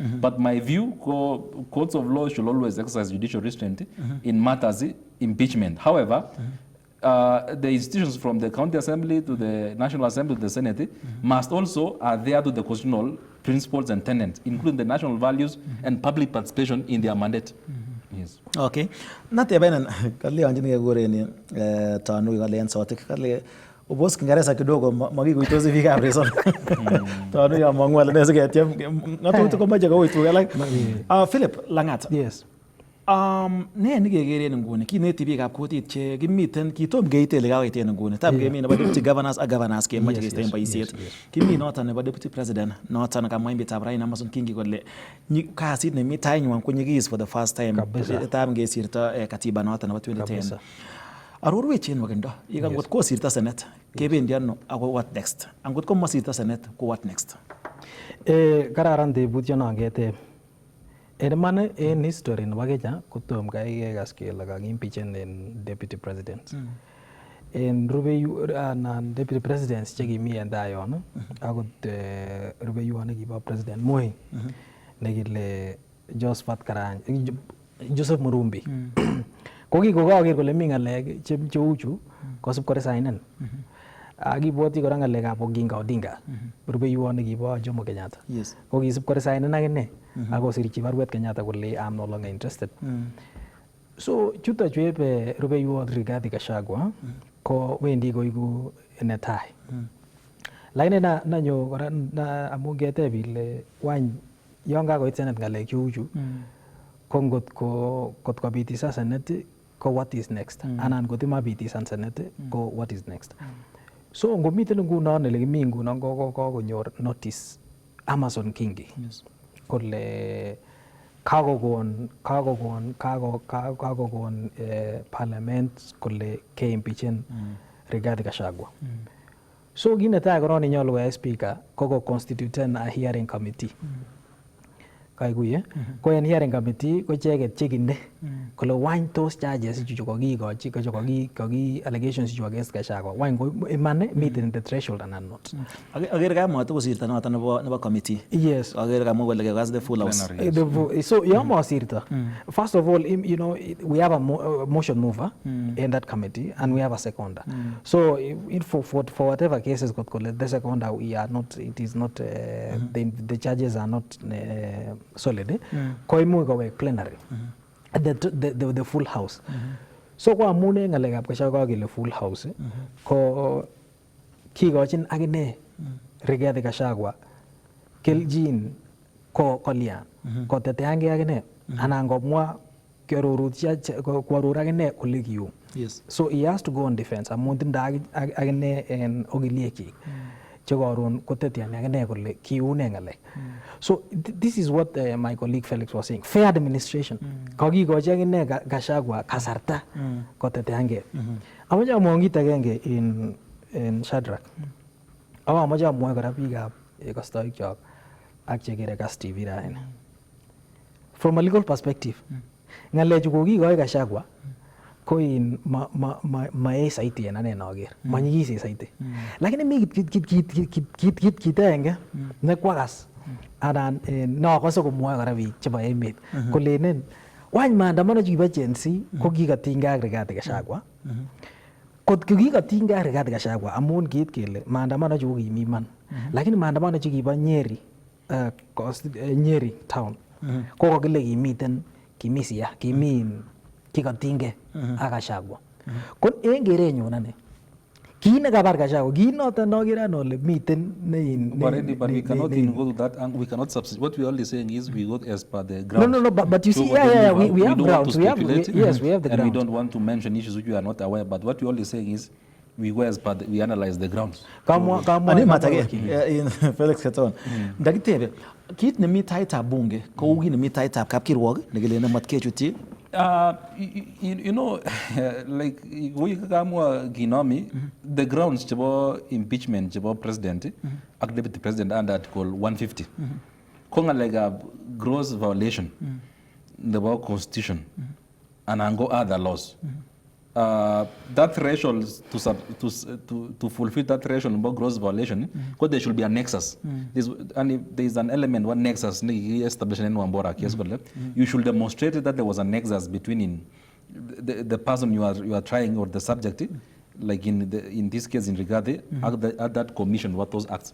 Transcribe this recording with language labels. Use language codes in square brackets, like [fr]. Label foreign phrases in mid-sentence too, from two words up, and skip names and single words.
[en] But my view, courts of law should always exercise judicial restraint in matters impeachment. However, the institutions from the county assembly to the National Assembly to the Senate must also adhere to the constitutional principles and tenets, including the national values and public participation in their mandate. Yes. Okay. [kln] Natebenen kalionjini kekureni Tanui kalen sotik kale ubos [sw] Kiingereza kidogo [kln] makikuitosi biikab resort. Tanui amang'u ale ne siketiem ng'atutik komoche kouitu alak. Philip Langat. [en] Yes. [kln] Ne nekekeren nguni kineti biikab kutit che kimiten kitom keite ile kakoit en nguni. Tam kemi nebo [en] deputy governors [kln] ak governors kemoche keisto en boisiet. Kimi noton nebo [en] deputy president [kln] noton kamwa emetab Raila Amason Kingi kole kasit nemi tainywan ko nyigis [en] for the first time. [kln] Tam kesirto katiba noton nebo 2010. Arorwech en wakindo. Ngot kosirto Senate kebendi ano ako [en] what next? [kln] Angot ko mosirto Senate ko [en] what next? [kln] Kararan tebutyonon keteb. En iman en history nebo Kenya kotom kai kekas kele kakimpichen en [en] deputy president. [kln] En anan [en] deputy presidents [kln] chekimi en tai yon akot rubeiwot nekibo president Moi nekile Joseph Murumbi. Ko kikoker kole mi ng'alek cheu chu kosib koresignen. Akibwoti kora ng'alekab Oginga Odinga rubeiwot nekibo Jomo Kenyatta. Ko kisib koresignen akine akosirchi barwet Kenyatta kole [en] I'm no longer interested. [kln] So chuto chu ebe rubeiwot Rigathi Gachagua ko wendi koiku netai. Lakini nanyo kora amu keteb ile wany yon kakoit Senate ng'alek cheu chu ko ngot kobitisa Senate ko [en] what is next? [kln] Anan ngot mabitisan Senate ko [en] what is next? [kln] So ngomiten ngunon ele kimi ngunon kokonyor notice Amason Kingi kole kakokon parliament kole keimpichen Rigathi Gachagua. So kit netai koron nenyolu koyai speaker ko constituten [en] a hearing committee. [kln] Kaikuye ko en [en] hearing committee [kln] ko icheket chekinde kole wany tos charges chu kokikochi koki allegations chu against Gachagua wany ko iman miten [en] in the threshold [kln] anan not. Ager kamwa kosirto noton nebo committee. [en] Yes. [kln] Ager kamwa kole kekas [en] the full house. So yon mosirto, first of all, you know, we have a motion mover in that committee and we have a seconder. So for whatever cases got called the seconder, we are not, it is not the charges are not solid. [kln] Ko imuch kowek plenary [en] the full house. [kln] So ko amune ng'alekab Gachagua kele [en] full house [kln] ko kikochin akine Rigathi Gachagua keljin ko lian koteteangei akine anan komwa kwaror akine kole kiu. [en] So he has to go on defense [kln] amun tindo akine en ogiliekchik chekoron koteteani akine kole kiune ng'alek. [en] So this is what my colleague Felix was saying. Fair administration. [kln] Kakikochi akine Gachagua kasarta koteteangei. Amache amwa kit agenge en Shadrack. Amache amwa kora biikab kastoikyok ak chekere Kass TV raini. [en] From a legal perspective, [kln] ng'alechu kokikoi Gachagua ko in mae saiti en ane naker, manyigisen saiti. Lakini mi kit agenge nekwakas anan nakose komwoe kora biik chebo emet kolenen wany maandamano chukibo Gen Z ko kikotinygei ak Rigathi Gachagua. Kot kikotinygei ak Rigathi Gachagua amun kiit kele maandamano chu kokimi iman. Lakini maandamano chukibo Nyeri town ko kokile kimi siya, kikotinygei ak Gachagua. Ko en kerenyun ane kit nekabar Gachagua, kit noton nokere ane ole miten [en] but we cannot even go to that and we cannot substitute. What we are only saying is we go as per the ground. No, but you see, we have grounds. We have the ground. And we don't want to mention issues which we are not aware. But what we are only saying is we go as per we analyze the grounds. [kln] Ani matage in Felix Keton. Ndakitebe kit nemi taitab bunge ko kit nemi taitab kapkirwok nekile ne matkechuti. [en] You know, like we [kln] kamwa Ginomi, [en] the grounds chebo impeachment chebo president ak deputy president under Article 150. Konga like a gross violation the constitution and ango other laws. That threshold to fulfill that threshold about gross violation, because there should be a nexus. And if there is an element, one nexus established in Wambora case, you should demonstrate that there was a nexus between the person you are trying or the subject, like in this case in Rigathi, at that commission, what those acts.